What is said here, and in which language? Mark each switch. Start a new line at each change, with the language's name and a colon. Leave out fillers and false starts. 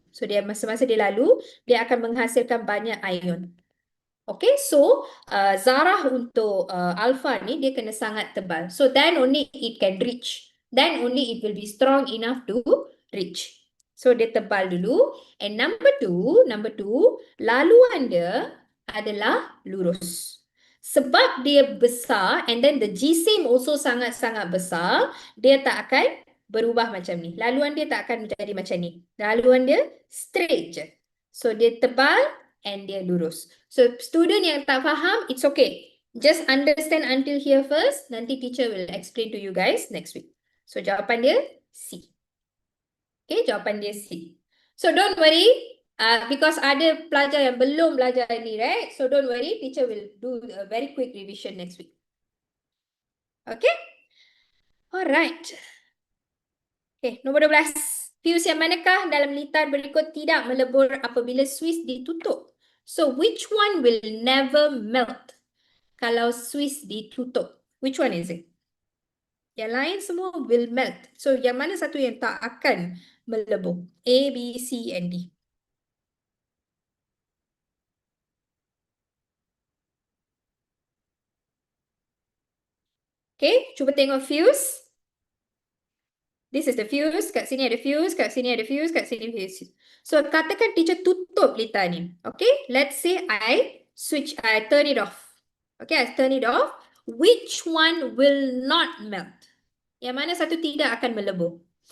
Malay: So semasa dia lalu, dia akan menghasilkan banyak ion. Okay, so zarah untuk alfa ni dia kena sangat tebal.
English: So then only it can reach. Then only it will be strong enough to reach.
Malay: So dia tebal dulu.
English: And number two,
Malay: laluan dia adalah lurus. Sebab dia besar
English: and then
Malay: the G-sim also sangat-sangat besar, dia tak akan berubah macam ni. Laluan dia tak akan menjadi macam ni. Laluan dia straight je. So dia tebal and dia lurus. So student yang tak faham,
English: it's okay. Just understand until here first.
Malay: Nanti
English: teacher will explain to you guys next week.
Malay: So jawapan dia C. Okay, jawapan dia C.
English: So don't worry, because
Malay: ada pelajar yang belum belajar ni,
English: right? So don't worry, teacher will do a very quick revision next week. Okay? Alright. Okay, nombor 12.
Malay: Fuse yang manakah dalam litar berikut tidak melebur apabila Swiss ditutup?
English: So which one will never melt
Malay: kalau Swiss ditutup?
English: Which one is it?
Malay: Yang lain semua
English: will melt.
Malay: So yang mana satu yang tak akan melebur?
English: A, B, C, and D. Okay,
Malay: cuba tengok fuse.
English: This is the fuse.
Malay: Kat sini ada fuse, kat sini ada fuse, kat sini fuse. So katakan teacher tutup litar ni.
English: Okay, let's say I turn it off. Okay, I turn it off. Which one will not melt?
Malay: Yang mana satu tidak akan melebur?